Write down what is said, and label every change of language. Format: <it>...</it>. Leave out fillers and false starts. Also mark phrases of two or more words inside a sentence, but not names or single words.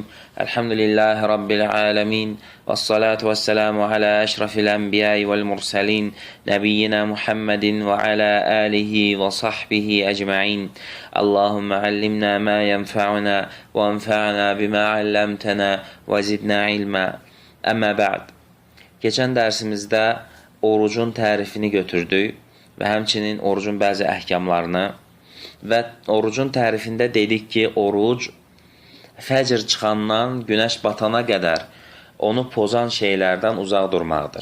<ar>الحمد لله رب العالمين، والصلاة والسلام على أشرف الأنبياء والمرسلين نبينا محمد وعلى آله وصحبه أجمعين. اللهم علمنا ما ينفعنا وانفعنا بما علمتنا وزدنا ilma. أما بعد.</ar> <az>Keçən dərsimizdə orucun tərifini götürdük və həmçinin orucun bəzi əhkamlarını və orucun tərifində dedik ki, oruc fəcr çıxandan günəş batana qədər onu pozan şeylərdən uzaq durmaqdır.</az>